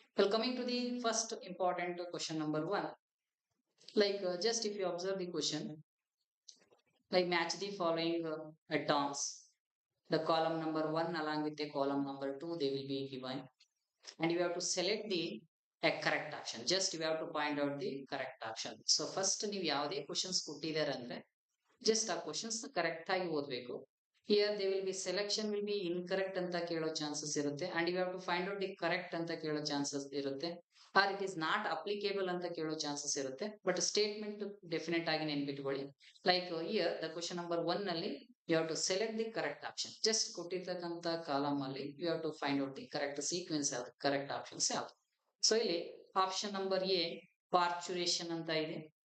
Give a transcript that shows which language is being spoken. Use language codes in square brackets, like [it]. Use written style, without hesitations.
[en] Well, coming to the first important question number one, just if you observe the question, like match the following terms. The column number one along with the column number two, they will be given, and you have to select the a correct option. Just you have to find out the correct option. So first [kn] ನೀವು ಯಾವುದೇ questions ಕೊಟ್ಟಿದ್ದಾರೆ ಅಂದ್ರೆ just ಆ questions correct ಆಗಿ ಓದಬೇಕು. [en] Here they will be selection will be incorrect [kn] ಅಂತ ಕೇಳೋ [en] chances ಇರುತ್ತೆ and you have to find out the correct ಅಂತ ಕೇಳೋ chances ಇರುತ್ತೆ or it is not applicable ಅಂತ ಕೇಳೋ chances ಇರುತ್ತೆ but statement definite [kn] ಆಗಿ ನೆನ್ಪಿಟ್ಕೊಳ್ಳಿ. [en] Like here the question number 1 ನಲ್ಲಿ you have to select the correct option. Just [kn] ಕೊಟ್ಟಿರ್ತಕ್ಕಂಥ ಕಾಲಮ್ ಅಲ್ಲಿ [en] you have to find out the correct sequence [kn] ಯಾವ್ದು [en] correct options ಯಾವ್ದು. [kn] So ಇಲ್ಲಿ ಆಪ್ಷನ್ ನಂಬರ್ ಎ ಪಾರ್ಚುರೇಷನ್ ಅಂತ ಇದೆ.